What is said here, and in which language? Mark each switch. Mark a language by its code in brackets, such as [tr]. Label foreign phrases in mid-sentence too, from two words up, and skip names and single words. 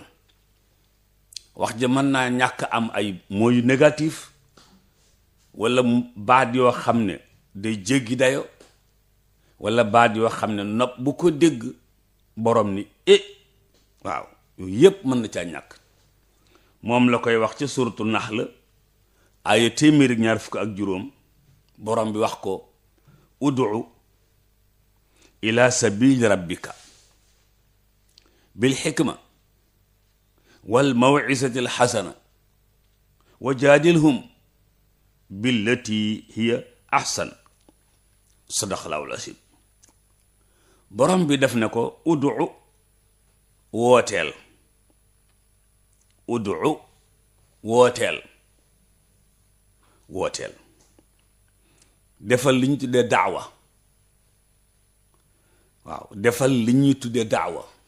[wo] wax ja mën naa ñàkk am ay mooy négatif, walla baat yoo xam ne day jéggi dayo, walla baat yoo xam ne nopp bu ko dégg borom ni waaw yooyu yépp mën na caa ñàkk. moom la koy wax ci suuratu Nahl aaya 125 borom bi wax ko [ar] ادع إلى سبيل ربك بالحكمة والموعظة الحسنة وجادلهم بالتي هي أحسن. صدق الله العظيم. [wo] borom bi def ne ko ud'u wooteel, ud'u wooteel, wooteel. defal li ñu tuddee daawa. waaw defal li ñuy tuddee daawa.